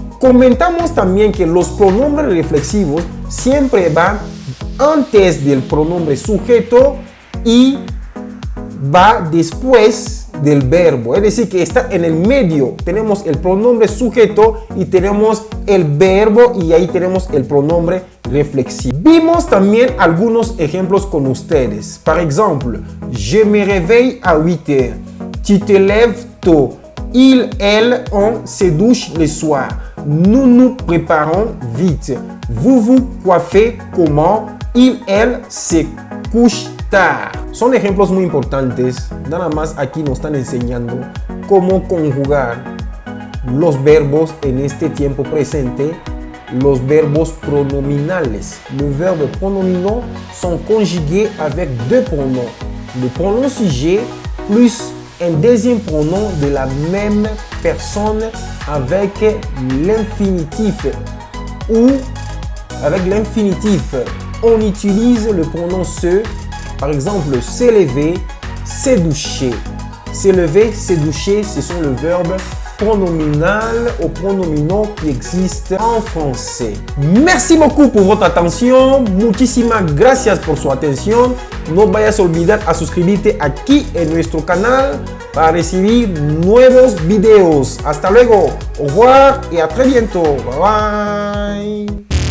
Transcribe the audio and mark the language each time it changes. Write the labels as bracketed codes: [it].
[es] Comentamos también que los pronombres reflexivos siempre van antes del pronombre sujeto y va después del verbo, es decir, que está en el medio. Tenemos el pronombre sujeto y tenemos el verbo y ahí tenemos el pronombre reflexivo. Vimos también algunos ejemplos con ustedes. [fr] Par exemple, je me réveille à 8 heures. Tu te lèves tôt. Il, elle, on se douche le soir. Nous nous préparons vite. Vous vous coiffez comment? Il, elle se couche tard. [es] Son ejemplos muy importantes. Nada más aquí nos están enseñando cómo conjugar los verbos en este tiempo presente, los verbos pronominales. [fr] Les verbes pronominaux sont conjugués avec deux pronoms. Le pronom sujet plus un deuxième pronom de la même personne avec l'infinitif. Ou avec l'infinitif, on utilise le pronom se. Par exemple, se lever, se doucher. Se lever, se doucher, ce sont les verbes pronominal ou pronominaux qui existent en français. Merci beaucoup [es] por votre atención. Muchísimas gracias por su atención. No vayas a olvidar a suscribirte aquí en nuestro canal para recibir nuevos videos. Hasta luego. [fr] Au revoir y a très bientôt. [es] Bye bye.